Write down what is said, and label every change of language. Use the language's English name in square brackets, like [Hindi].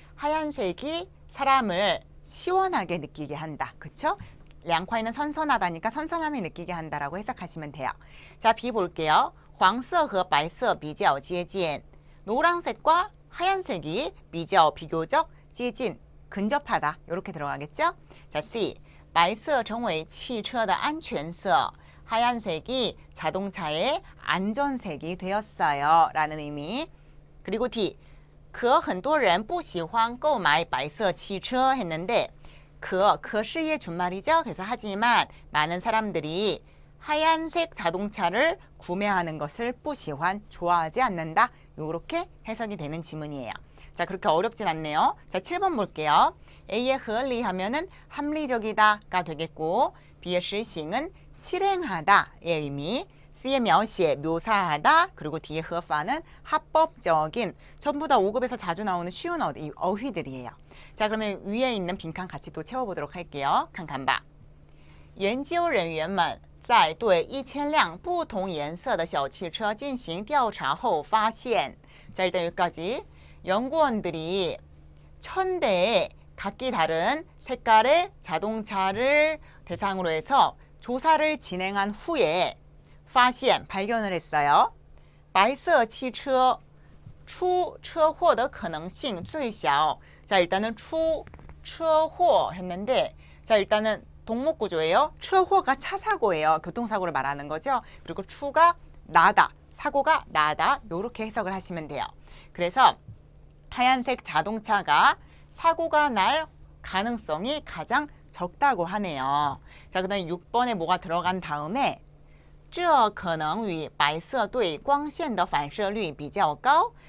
[Korean] 하얀색이 사람을 시원하게 느끼게 한다. 그쵸? 凉快는 선선하다니까 선선함이 느끼게 한다라고 해석하시면 돼요. 자, B 볼게요. [Chinese] 黄色和白色比较接近. [Korean] 노란색과 하얀색이 비교적 接近 근접하다. 이렇게 들어가겠죠? 자, C, [Chinese] 白色成为汽车的安全色. [Korean] 하얀색이 자동차의 안전색이 되었어요. 라는 의미. 그리고 D, [Chinese] 可很多人不喜欢购买白色汽车 [Korean] 했는데 可是의 준말이죠. 그래서 하지만 많은 사람들이 하얀색 자동차를 구매하는 것을 不喜欢 좋아하지 않는다. 이렇게 해석이 되는 지문이에요. 자, 그렇게 어렵진 않네요. 자, 7번 볼게요. A의 合理 하면은 합리적이다가 되겠고 B의 实行은 실행하다의 의미, C의 描写 묘사하다, 그리고 D의 合法는 합법적인, 전부 다 5급에서 자주 나오는 쉬운 어휘들이에요. 자, 그러면 위에 있는 빈칸 같이 또 채워보도록 할게요. 칸칸 봐. [Chinese] 研究人员们在对1000辆不同颜色的小汽车进行调查后发现. [Korean] 자, 일단 여기까지. 연구원들이 1000대의 각기 다른 색깔의 자동차를 대상으로 해서 조사를 진행한 후에 发现 발견을 했어요. [Chinese] 白色汽车出车祸的可能性最小. [Korean] 자, 일단은 出车祸 했는데, 자, 일단은 동목 구조예요. 车祸가 차 사고예요. 교통사고를 말하는 거죠. 그리고 추가 나다, 사고가 나다. 이렇게 해석을 하시면 돼요. 그래서 하얀색 자동차가 사고가 날 가능성이 가장 적다고 하네요. 자, 그 다음에 6번에 뭐가 들어간 다음에 [Chinese] 这可能与白色对光线的反射率比较高.